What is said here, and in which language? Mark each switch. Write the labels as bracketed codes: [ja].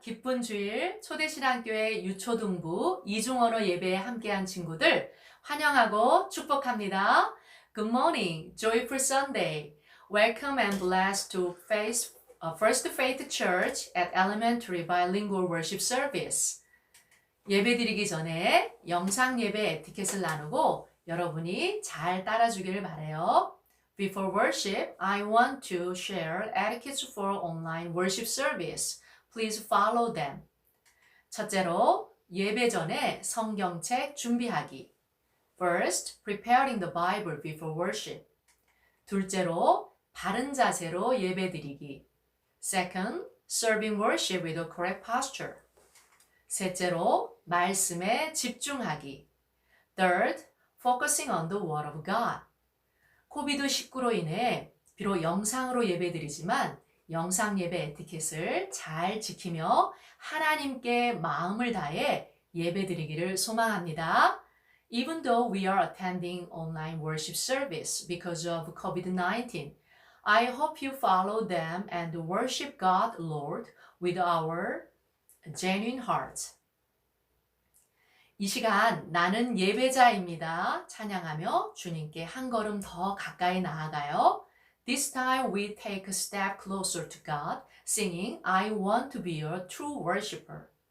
[ko] 기쁜 주일 초대신앙교회 유초등부 이중언어 예배에 함께한 친구들 환영하고 축복합니다. [en] Good morning, joyful Sunday. Welcome and blessed to First Faith Church at Elementary Bilingual Worship Service. [ko] 예배 드리기 전에 영상 예배 에티켓을 나누고 여러분이 잘 따라주기를 바라요. [en] Before worship, I want to share etiquettes for online worship service. Please follow them. [ko] 첫째로, 예배 전에 성경책 준비하기. [en] First, preparing the Bible before worship. [ko] 둘째로, 바른 자세로 예배 드리기. [en] Second, serving worship with a correct posture. [ko] 셋째로, 말씀에 집중하기. [en] Third, focusing on the Word of God. [ko] 코비드19로 인해 비록 영상으로 예배드리지만 영상 예배 에티켓을 잘 지키며 하나님께 마음을 다해 예배드리기를 소망합니다. [en] Even though we are attending online worship service because of COVID-19, I hope you follow them and worship God, Lord, with our genuine hearts. [ko] 이 시간 나는 예배자입니다. 찬양하며 주님께 한 걸음 더 가까이 나아가요. [en] This time we take a step closer to God, singing I want to be a true worshiper.